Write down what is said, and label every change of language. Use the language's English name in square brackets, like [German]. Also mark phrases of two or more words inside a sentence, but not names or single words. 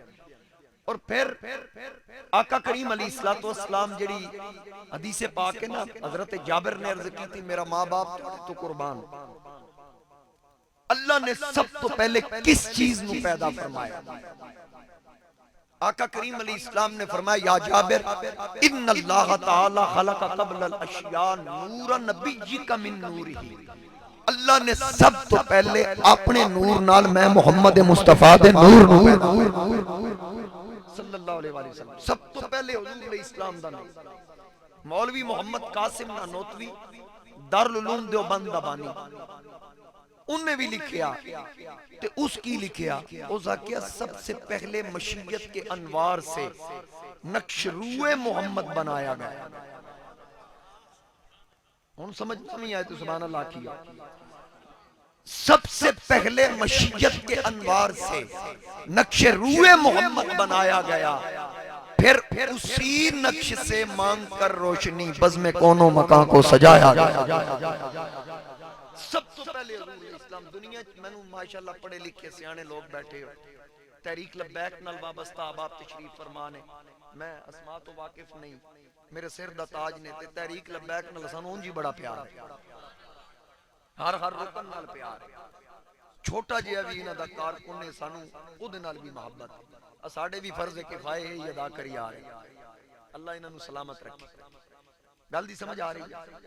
[Punjabi] اور پھر آقا کریم علیہ السلام جڑی حدیث پاک ہے نا، حضرت جابر نے عرض کی تھی میرا ماں باپ تو قربان، اللہ نے سب تو پہلے کس چیز نو پیدا فرمایا؟ آقا کریم علیہ السلام نے فرمایا [Arabic] یا جابر ان اللہ تعالی خلق قبل الاشیاء نور نبیک من نورہ، [Punjabi] اللہ نے سب تو پہلے اپنے نور نال میں محمد مصطفیٰ دے نور [Arabic] صلی اللہ علیہ وسلم [Punjabi] سب تو پہلے حضور علیہ السلام دا نور۔ مولوی محمد قاسم نانوتوی دارالعلوم دیوبند دا بانی انہیں بھی لکھیا تے اس کی لکھیا او زاکیہ [Urdu] سب سے پہلے مشیت کے انوار سے نقش روح محمد بنایا گیا۔ ان سمجھنا نہیں آئے تو [Arabic] سبحان اللہ [Urdu] کیا، سب سے پہلے مشیت کے انوار سے نقش روح محمد بنایا گیا، پھر اسی نقش سے مانگ کر روشنی بزم کونوں مکان کو سجایا گیا۔ [Punjabi] سب تو پہلے حضور اسلام دنیا میں نو ماشاءاللہ پڑھے لکھے سیانے لوگ بیٹھے ہو، تحریک لبیک نال وابستہ احباب تشریف فرمانے، میں اسماء تو واقف نہیں، میرے سر دا تاج نے تے تحریک لبیک نال سانوں جی بڑا پیار ہے، ہر رکن نال پیار ہے، چھوٹا جہا بھی انہاں دا کارکن نے سانوں خود نال بھی محبت ہے، ساڈے بھی فرض کفایہ ہے یہ ادا کری آ رہے، اللہ انہاں نو سلامت رکھے۔ گل دی سمجھ آ رہی ہے؟